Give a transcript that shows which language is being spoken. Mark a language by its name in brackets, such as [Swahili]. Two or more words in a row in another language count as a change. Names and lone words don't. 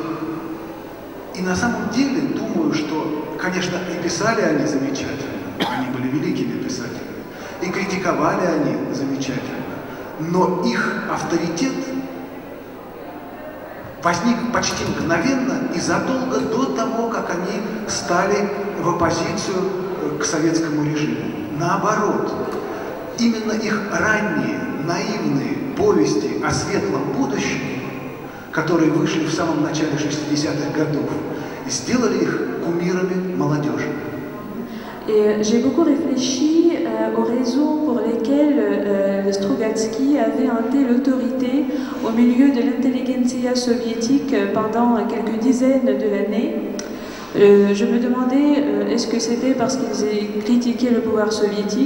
[Russian] И на самом деле думаю, что, конечно, и писали они замечательно, они были великими писателями, и критиковали они замечательно, но их авторитет возник почти мгновенно и задолго до того, как они стали в оппозицию к советскому режиму. Наоборот, именно их ранние, наивные повести о светлом будущем, которые вышли в самом начале 60-х годов, сделали их кумирами молодежи. [French] Et j'ai beaucoup réfléchi aux raisons pour lesquelles Strugatsky avait un tel autorité au milieu de l'intelligentsia soviétique pendant quelques dizaines d'années. Je me demandais, est-ce que c'était parce qu'ils critiquaient le pouvoir soviétique?